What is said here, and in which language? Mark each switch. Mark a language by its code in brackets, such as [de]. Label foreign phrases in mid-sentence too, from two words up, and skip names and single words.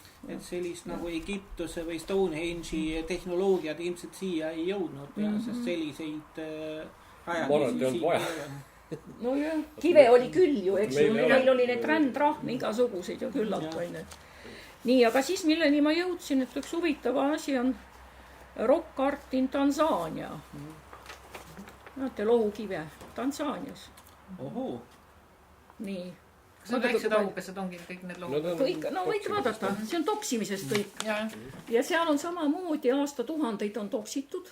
[et] Et sellist nagu Egiptuse või Stonehenge'i tehnoloogiad ilmselt siia ei jõudnud, sest selliseid rajadisi No jah, kive oli küll ju, eks ju, meil oli need rändrahm igasuguseid ju küllalt vaid. Nii, aga siis milleni ma jõudsin, et üks huvitava asi on [en] rock art in [et] Tansaania. Näete, lohukive Tansaanias. Ohoo. Nii. Kas on väiksed aukesed, ongi kõik need lohud? Kõik, võite vaadata, see on toksimisest kõik. Ja seal on samamoodi aastatuhandeid on toksitud.